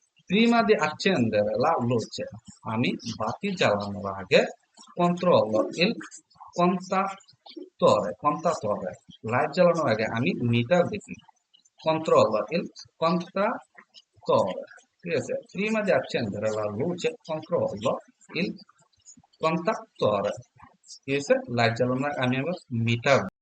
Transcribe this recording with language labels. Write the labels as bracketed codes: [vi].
[it] prima di accendere la luce, [bn] আমি বাতি জ্বালানোর আগে [it] controllo il contatore, [bn] লাইট জ্বালানোর আগে আমি মিটার দেখি। [it] controllo il contatore, [bn] ঠিক আছে। [it] prima di accendere la luce controllo il contatore, [bn] ঠিক আছে, লাইট জ্বালানোর আগে আমি আবার মিটার